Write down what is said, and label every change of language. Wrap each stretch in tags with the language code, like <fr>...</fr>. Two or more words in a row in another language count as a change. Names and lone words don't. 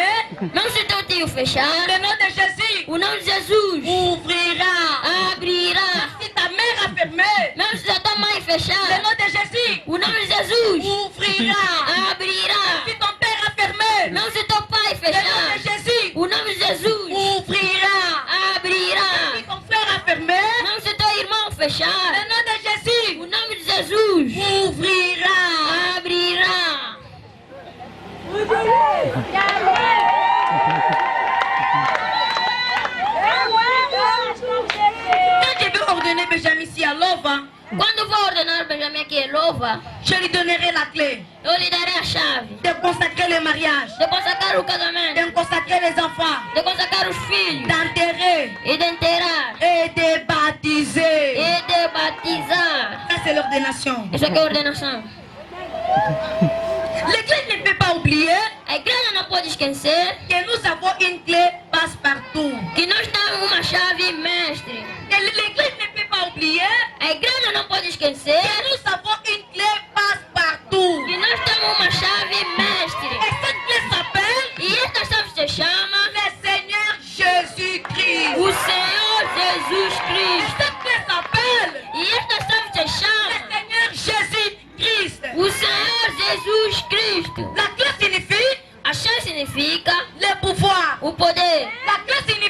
<pt>Não se teu tio fechar,</pt> <fr>le nom de Jésus</fr> <pt>o nome de Jesus</pt> <fr>ouvrira.</fr> <pt>abrirá.</pt> <fr>Si ta mère a fermé,</fr> <pt>Mesmo se a tua mãe</pt> <fr>le</fr> <pt>fechar,</pt> <fr>nom de Jésus</fr> <pt>o nome de Jesus</pt> <fr>ouvrira.</fr> <pt>abrirá.</pt> <fr>Si ton père a fermé,</fr> <pt>Não se teu pai</pt> <fr>le nom</fr> <pt>fechar,</pt> <fr>de Jésus</fr> <pt>o nome de Jesus</pt> <fr>ouvrira.</fr> <pt>abrirá.</pt> <fr>Si ton frère a fermé,</fr> <pt>Não se teu irmão</pt> <fr>le</fr> <pt>fechar,</pt> <fr>nom de Jésus</fr> <pt>o nome de Jesus</pt> <fr>ouvrira.</fr> <pt>abrirá.</pt> <fr>Quand je vais ordonner Benjamin ici à Lova,</fr> <pt>Quando vou ordenar o Benjamin aqui em Louva,</pt> <fr>je lui donnerai la clé</fr> <pt>eu lhe darei a chave</pt> <fr>de consacrer le mariage,</fr> <pt>de consagrar o casamento,</pt> <fr>de consacrer les enfants,</fr> <pt>de consagrar os filhos,</pt> <fr>d'enterrer</fr> <pt>e de enterrar,</pt> <fr>et de baptiser.</fr> <pt>e de batizar.</pt> <fr>Ça, c'est l'ordination.</fr> <pt>Isso aqui é ordenação.</pt> <fr>L'Église ne peut pas oublier</fr> <pt>A igreja não pode esquecer</pt> <fr>que nous avons une clé passe-partout.</fr> <pt>que nós temos uma chave mestre.</pt> <fr>Et l'Église ne peut pas oublier</fr> <pt>A igreja não pode esquecer</pt> <fr>que nous avons une clé passe-partout.</fr> <pt>que nós temos uma chave mestre.</pt> <fr>Et cette clé s'appelle</fr> <pt>E esta chave se chama</pt> <fr>le Seigneur Jésus-Christ.</fr> <pt>o Senhor Jesus</pt> <fr>Et</fr> <pt>Cristo.</pt> <fr>cette clé s'appelle</fr> <pt>E esta chave se</pt> <fr>le</fr> <pt>chama</pt> <fr>Seigneur Jésus-Christ.</fr> <pt>o Senhor Jesus Cristo.</pt> <fr>La clé signifie</fr> <pt>A chave significa</pt> <fr>le pouvoir.</fr> <pt>o poder.</pt> <fr>La clé signifie</fr>